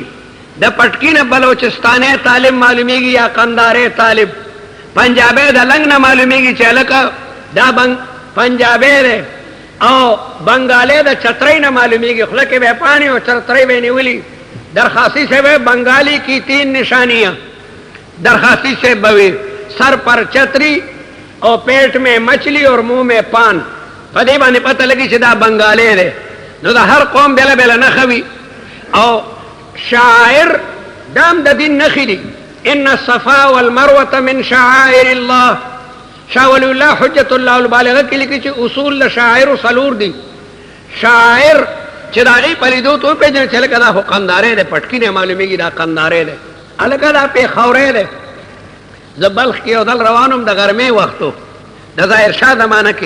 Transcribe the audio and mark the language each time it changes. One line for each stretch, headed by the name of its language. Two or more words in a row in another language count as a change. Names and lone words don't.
Pashto: د پټکي نه بلوچستانی طالب معلومیږي یا قندارې طالب. پنجابی د لنګ نه معلومیږي چې هلکه دا پنجابی دی. او بنگالی د چترۍ نه معلومیږي. خوله کې به یې پانې او چترۍ به یې نیولي.
Urdu: درخاسی سے وہ بنگالی کی 3 نشانیاں. درخاسی سے بوی سر پر چتری اور پیٹ میں مچھلی اور منہ میں پان.
Pashto: پدی باندې
Urdu: پتہ لگی
Pashto: چې دا بنگالی دی. نو دا هر قوم بیله بیله نښه وي. او شاعر دام د دین نښې دي.
Arabic: ان الصفا والمروه من شعائر الله.
Pashto: شاه ولی الله حجت الله البالغه کې لیکي چې اصول د شاعر څلور دي. شاعر چې د هغې په لیدو ته وپېژنې چې هلکه دا خو قنداری دی. پټکي نه معلومېږي دا قنداری دی. هلکه دا پېښوری دی. زه بلخ کې یو ځل روان وم د غرمې وختو د ظاهرشاه زمانه کې.